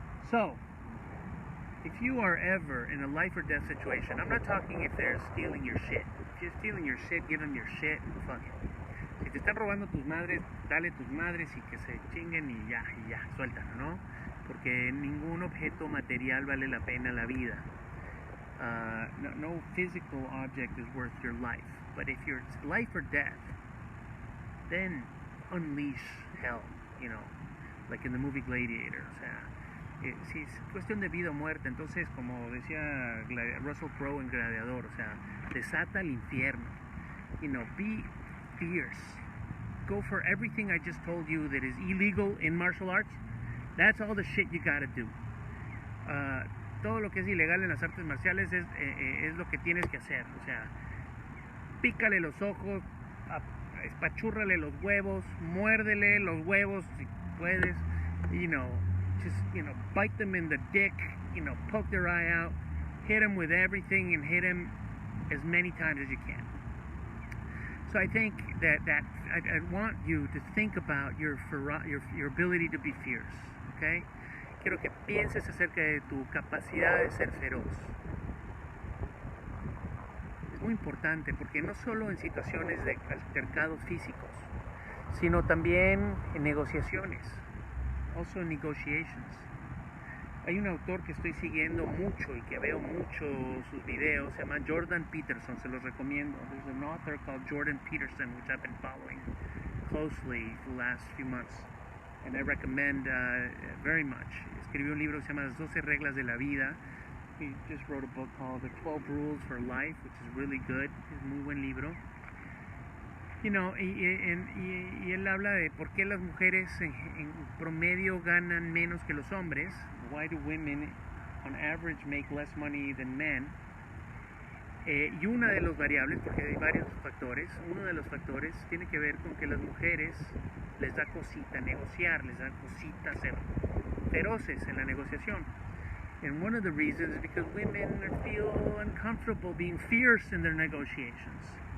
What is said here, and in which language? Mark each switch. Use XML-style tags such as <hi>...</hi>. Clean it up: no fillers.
<en>So, if you are ever in a life or death situation, I'm not talking if they're stealing your shit. If you're stealing your shit, give them your shit and fuck it. If</en> <es>te están robando tus madres, dale tus madres y que se chinguen y ya, suéltalo, ¿no? Porque ningún objeto material vale la pena la vida.</es> <en>No physical object is worth your life. But if you're life or death, then unleash hell, you know, like in the movie Gladiator.</en> <es>O sea, si es cuestión de vida o muerte, entonces, como decía Russell Crowe en Gladiador, o sea, desata el infierno.</es> <en>You know, be fierce. Go for everything I just told you that is illegal in martial arts. That's all the shit you gotta do.</en> <es>Todo lo que es ilegal en las artes marciales es lo que tienes que hacer. O sea, pícale los ojos, espachúrrale los huevos, muérdele los huevos si puedes,</es> <en>you know, just, you know, bite them in the dick, you know, poke their eye out, hit them with everything and hit them as many times as you can. So I think that I want you to think about your ability to be fierce, okay?</en> <es>Quiero que pienses acerca de tu capacidad de ser feroz. Es muy importante porque no solo en situaciones de altercados físicos, sino también en negociaciones,</es> <en>also in negotiations.</en> <es>Hay un autor que estoy siguiendo mucho y que veo mucho sus videos, se llama Jordan Peterson, se los recomiendo.</es> <en>There's an author called Jordan Peterson, which I've been following closely for the last few months, and I recommend very much.</en> <es>Escribió un libro que se llama Las 12 Reglas de la Vida.</es> <en>He just wrote a book called The 12 Rules for Life, which is really good.</en> <es>Es muy buen libro.</es> <en>You know,</en> <es>y él habla de por qué las mujeres en promedio ganan menos que los hombres.</es> <en>Why do women on average make less money than men?</en> <es>Y una de las variables, porque hay varios factores, uno de los factores tiene que ver con que las mujeres les da cosita negociar, les da cosita ser feroces en la negociación.</es> <en>And one of the reasons is because women feel uncomfortable being fierce in their negotiations.</en>